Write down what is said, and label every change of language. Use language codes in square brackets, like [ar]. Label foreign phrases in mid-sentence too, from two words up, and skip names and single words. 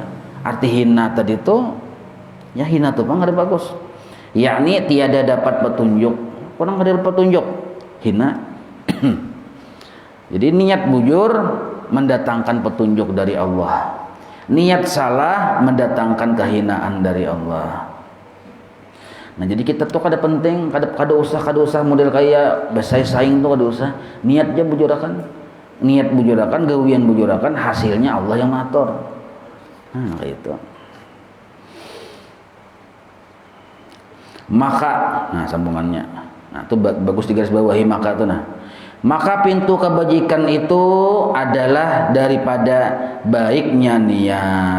[bjn] Arti hina tadi itu ya hina tuh bang, ada bagus. [id] Yakni tiada dapat petunjuk. Kurang ada petunjuk. Hina. Jadi niat bujur mendatangkan petunjuk dari Allah. Niat salah mendatangkan kehinaan dari Allah. [bjn] Nah jadi kita tuh kada penting, kada usah model kayak bersaing tuh kada usah. Niatnya bujurakan. Niat bujurakan, gawian bujurakan, hasilnya Allah yang ngatur. Nah gitu. [id] Maka, nah sambungannya, nah itu bagus digaris bawahi maka itu. Nah, maka pintu kebajikan itu adalah daripada baiknya niat.